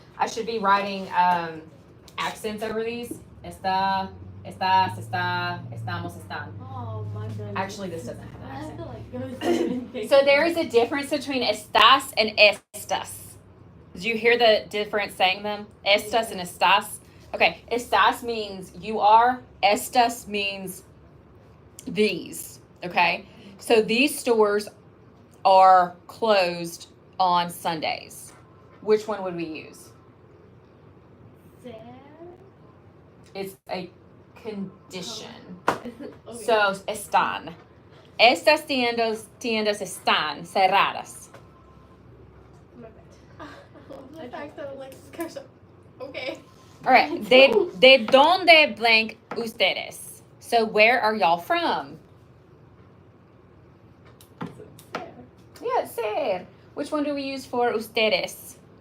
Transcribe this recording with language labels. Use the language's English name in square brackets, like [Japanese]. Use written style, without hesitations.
[English] I should be writing accents over these. [Spanish] Esta, estas, está, estamos, están. [English] Oh my goodness. Actually, this doesn't have an I accent. feel like going So there is a difference between estás and estas. Did you hear the difference saying them? Estas and estás. Okay, estás means you are. Estas means these. Okay, so these stores are closed on Sundays. Which one would we use? sad. It's a condition. Okay. So están. [Spanish] Estas tiendas están cerradas. [English] My bad. I love the fact that Alexis goes, okay. [Spanish] All right. De donde blank ustedes? [English] So where are y'all from? Sad. Yeah, ser. Which one do we use for ustedes?